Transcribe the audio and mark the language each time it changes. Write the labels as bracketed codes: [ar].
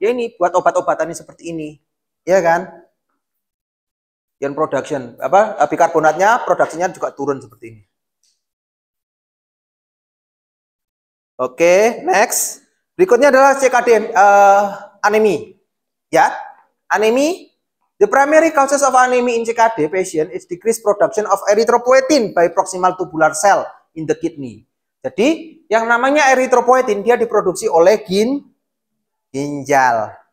[id] Ya ini buat obat-obatan seperti ini. Ya kan? Yang production bikarbonatnya produksinya juga turun seperti ini. Oke, next. Berikutnya adalah CKD anemi. Ya, anemi. [en] The primary causes of anemia in CKD patient is decreased production of erythropoietin by proximal tubular cell in the kidney. [id] Jadi, yang namanya erythropoietin dia diproduksi oleh ginjal.